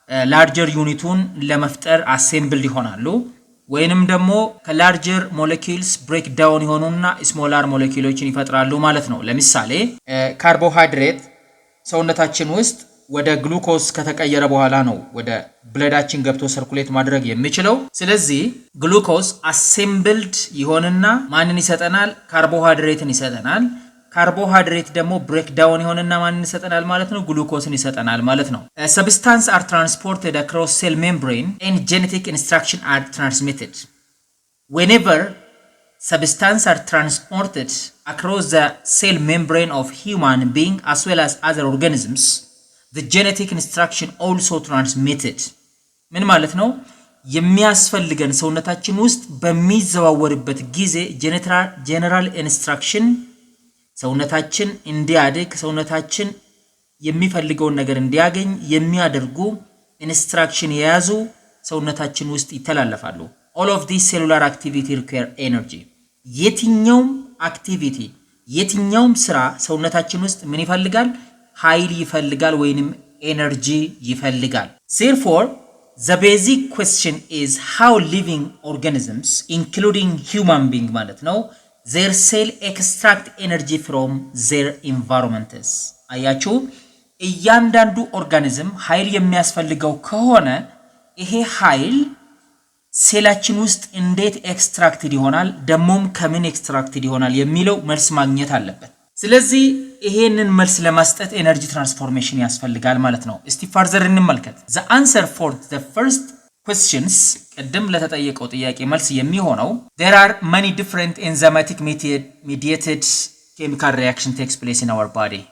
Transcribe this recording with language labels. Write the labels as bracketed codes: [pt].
[am] ላርጀር ዩኒቱን ለመፍጠር አሴምብልድ ይሆናሉ። ወይንም ደግሞ ከላርጀር ሞለኪውልስ ብሬክ ዳውን ይሆኑና ስሞላር ሞለኪውሎችን ይፈጥራሉ ማለት ነው። ለምሳሌ ካርቦሃይድሬት ሰውነታችን ውስጥ ወደ ግሉኮስ ከተቀየረ በኋላ ነው ወደ ብለዳችን ገብቶ ሰርኩሌት ማድረግ የሚችለው። ስለዚህ ግሉኮስ አሴምብልድ ይሆንና ማንን ይሰጠናል? ካርቦሃይድሬትን ይሰጠናል። ካርቦሃይድሬት ደግሞ ብሬክ ዳውን ይሆንና ማንን ይሰጠናል ማለት ነው? ግሉኮስን ይሰጠናል ማለት ነው። [en] Substances are transported across cell membrane and genetic instructions are transmitted. Whenever substances are transported across the cell membrane of human being as well as other organisms, the genetic instruction also transmitted. [am] ምን ማለት ነው? የሚያስፈልገን ሰውነታችን ውስጥ በሚዘዋወርበት ጊዜ ጀነራል ኢንስትራክሽን ሰውነታችን እንዲያድግ ሰውነታችን የሚፈልገውን ነገር እንዲያገኝ የሚያደርጉ ኢንስትራክሽን የያዙ ሰውነታችን ውስጥ ይተላለፋሉ። [en] all of these cellular activity require energy. [am] የትኛውም አክቲቪቲ የትኛውም ስራ ሰውነታችን ውስጥ ምን ይፈልጋል? ኃይል ይፈልጋል ወይንም ኤነርጂ ይፈልጋል። [en] therefore the basic question is how living organisms including human being ማለት ነው their cell extract energy from their environments. [am] አያችሁ፣ እያንዳንዱ ኦርጋኒዝም ኃይል የሚያስፈልገው ከሆነ ይሄ ኃይል ሴላችን ውስጥ እንዴት ኤክስትራክትድ ይሆናል፣ ደሞም ከምን ኤክስትራክትድ ይሆናል የሚለው መልስ ማግኘት አለበት። ስለዚህ ይሄንን መልስ ለማስጠት ኤነርጂ ትራንስፎርሜሽን ያስፈልጋል ማለት ነው። እስቲ ፈርዘር እንመልከት። [en] the answer for the first questions [am] ቀደም ለተጠየቀው ጥያቄ መልስ የሚሆነው [en] there are many different enzymatic mediated chemical reaction takes place in our body.